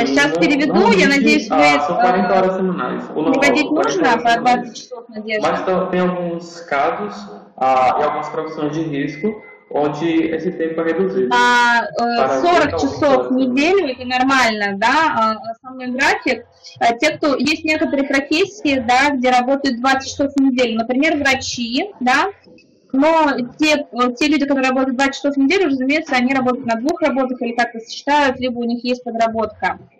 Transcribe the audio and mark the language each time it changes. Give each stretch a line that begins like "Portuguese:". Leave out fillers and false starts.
Russian: Сейчас переведу, я надеюсь,
Portuguese: são 40 horas semanais.
Russian: Переводить нужно по 20 часов, Надежда.
Portuguese: Mas tem alguns casos e algumas profissões de risco onde esse tempo é reduzido.
Russian: 40 часов в неделю, это нормально, да, основной график. Те, кто, есть некоторые профессии, да, где работают 20 часов в неделю, например, врачи, да, но те люди, которые работают 20 часов в неделю, разумеется, они работают на 2 работах или как-то сочетают, либо у них есть подработка.